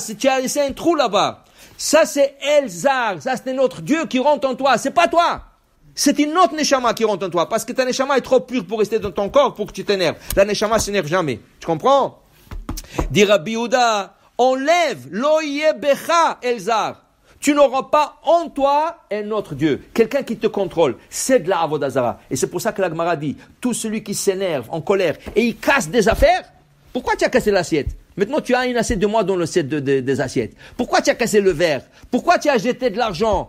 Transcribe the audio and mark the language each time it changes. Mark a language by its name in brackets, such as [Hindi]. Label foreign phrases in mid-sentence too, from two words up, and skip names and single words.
[French] Tu as laissé un trou là-bas. Ça, c'est Elzar. Ça, c'est notre Dieu qui rentre en toi. C'est pas toi. C'est une autre neshama qui rentre en toi. Parce que ta neshama est trop pure pour rester dans ton corps pour que tu t'énerves. La neshama s'énerve jamais. Tu comprends? Dit Rabbi Yehuda, enlève [Hebrew] לא יהיה בך אל זר. [French] Tu n'auras pas en toi un autre Dieu. Quelqu'un qui te contrôle. C'est de la [Hebrew] עבודה זרה. [French] Et c'est pour ça que la Gemara dit, tout celui qui s'énerve, en colère, et il casse des affaires, pourquoi tu as cassé l'assiette? Maintenant, tu as une assiette de moi dans le set des assiettes. Pourquoi tu as cassé le verre? Pourquoi tu as jeté de l'argent?